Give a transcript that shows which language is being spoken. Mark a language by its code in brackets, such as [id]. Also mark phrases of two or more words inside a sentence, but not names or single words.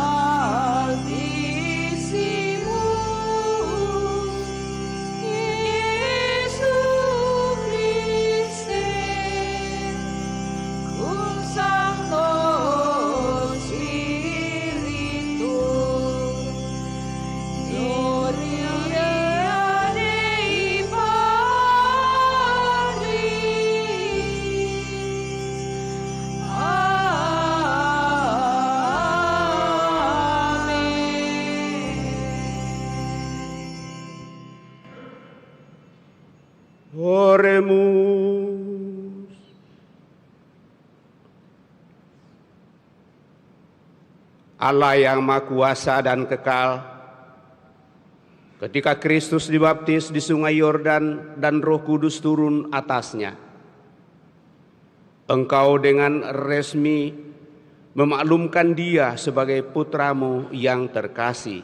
[la] Altissimus, Iesu Christe, cum Sancto Spiritu, gloria Dei Patris. Amen. Oremus. [id] Allah yang Maha Kuasa dan kekal, ketika Kristus dibaptis di Sungai Yordan dan Roh Kudus turun atasnya, Engkau dengan resmi memaklumkan Dia sebagai putramu yang terkasih.